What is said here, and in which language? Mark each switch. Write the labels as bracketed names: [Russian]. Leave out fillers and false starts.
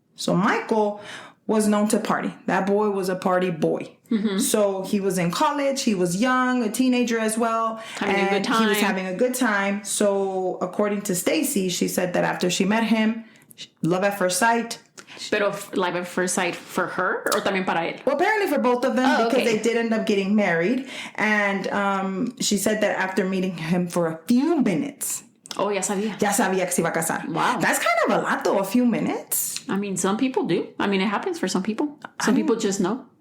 [English] So Michael was known to party. That boy was a party boy. Mm-hmm. So he was in college. He was young, a teenager as well. Having a good time. He was having a good time. So according to Stacey, she said that after she met him, love at first sight. [Spanish] Pero [English] love at first sight for her or [Spanish] también para él? [English] Well, apparently for both of them, because they did end up getting married. And she said that after meeting him for a few minutes. [Spanish] Oh, ya sabía que se iba a casar. [English] Wow. That's kind of a lot, though, a few minutes. Some people do. It happens for some people. Some people just know.